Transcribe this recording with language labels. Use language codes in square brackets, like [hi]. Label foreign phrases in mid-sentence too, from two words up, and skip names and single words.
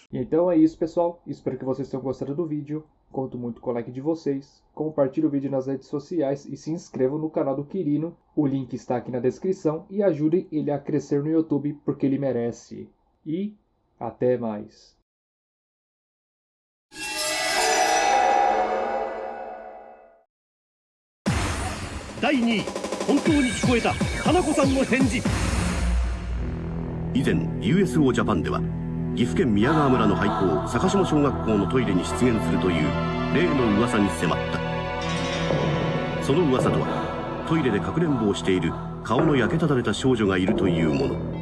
[pt] Então é isso, pessoal. Espero que vocês tenham gostado do vídeo. Conto muito com o like de vocês. Compartilhe o vídeo nas redes sociais e se inscrevam no canal do Quirino. O link está aqui na descrição e ajudem ele a crescer no YouTube porque ele merece. E até mais. [ja] 第2位本当に聞こえた花子さんの返事。以前 USO ジャパンでは岐阜県宮川村の廃校坂下小学校のトイレに出現するという例の噂に迫った。その噂とはトイレでかくれんぼをしている顔の焼けただれた少女がいるというもの。